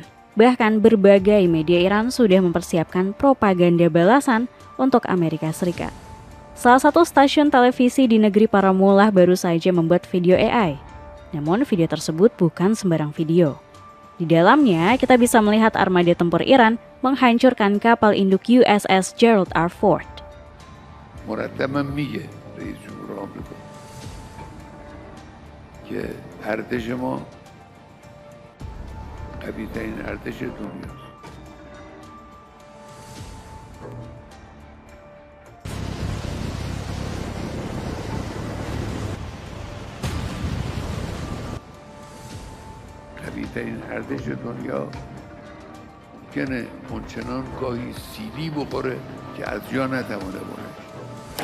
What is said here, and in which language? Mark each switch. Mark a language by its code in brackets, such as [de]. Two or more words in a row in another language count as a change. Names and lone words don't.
[id] Bahkan berbagai media Iran sudah mempersiapkan propaganda balasan untuk Amerika Serikat. Salah satu stasiun televisi di negeri para mullah baru saja membuat video AI. Namun video tersebut bukan sembarang video. Di dalamnya, kita bisa melihat armada tempur Iran menghancurkan kapal induk USS Gerald R. Ford. [fa] مرتبا میگه رئیس جمهور آمریکا که ارتش ما قوی‌ترین ارتش دنیاست. قوی‌ترین ارتش دنیا ممکنه اونچنان گاهی سیلی بخوره که از جا نتوانه بلند شه.